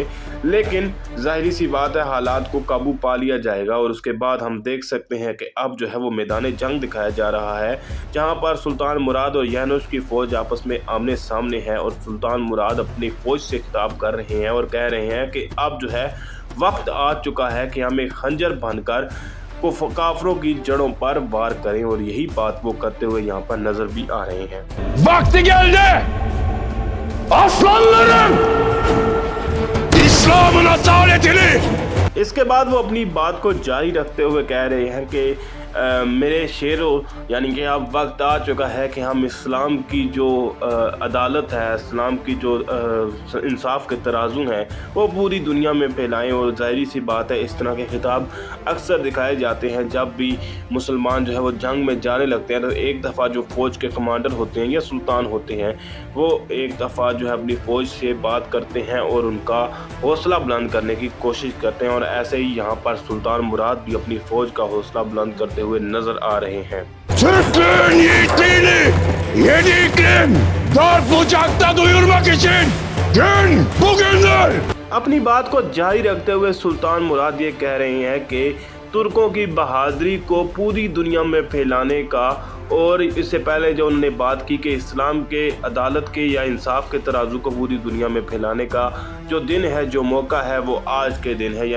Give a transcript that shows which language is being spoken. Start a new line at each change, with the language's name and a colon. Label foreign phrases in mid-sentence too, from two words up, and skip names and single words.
Urdu: لیکن ظاہری سی بات ہے، حالات کو قابو پا لیا جائے گا اور اس کے بعد ہم دیکھ سکتے ہیں کہ اب جو ہے وہ میدان جنگ دکھایا جا رہا ہے، جہاں پر سلطان مراد اور یانوش کی فوج آپس میں آمنے سامنے ہے اور سلطان مراد اپنی فوج سے خطاب کر رہے ہیں اور کہہ رہے ہیں کہ اب جو ہے وقت آ چکا ہے کہ ہم ایک خنجر بن کر کافروں کی جڑوں پر وار کریں. اور یہی بات وہ کرتے ہوئے یہاں پر نظر بھی آ رہے ہیں.
Turkish: Vakti geldi! Aslanlarım! İslam'ın asaletini!
Urdu: اس کے بعد وہ اپنی بات کو جاری رکھتے ہوئے کہہ رہے ہیں کہ میرے شیروں، یعنی کہ اب وقت آ چکا ہے کہ ہم اسلام کی جو عدالت ہے، اسلام کی جو انصاف کے ترازو ہیں، وہ پوری دنیا میں پھیلائیں. اور ظاہری سی بات ہے، اس طرح کے خطاب اکثر دکھائے جاتے ہیں جب بھی مسلمان جو ہے وہ جنگ میں جانے لگتے ہیں. تو ایک دفعہ جو فوج کے کمانڈر ہوتے ہیں یا سلطان ہوتے ہیں، وہ ایک دفعہ جو ہے اپنی فوج سے بات کرتے ہیں اور ان کا حوصلہ بلند کرنے کی کوشش کرتے ہیں. اور ایسے ہی یہاں پر سلطان مراد بھی اپنی فوج کا حوصلہ بلند کرتے ہوئے نظر آ رہے ہیں.
Turkish: Türklüğün yiğitliğini yedi iklim dört bucakta duyurmak için gün bugündür.
Urdu: اپنی بات کو جاری رکھتے ہوئے سلطان مراد یہ کہہ رہے ہیں کہ ترکوں کی بہادری کو پوری دنیا میں پھیلانے کا، اور اس سے پہلے جو انہوں نے بات کی کہ اسلام کے عدالت کے یا انصاف کے ترازو کو پوری دنیا میں پھیلانے کا جو دن ہے، جو موقع ہے، وہ آج کے دن ہے.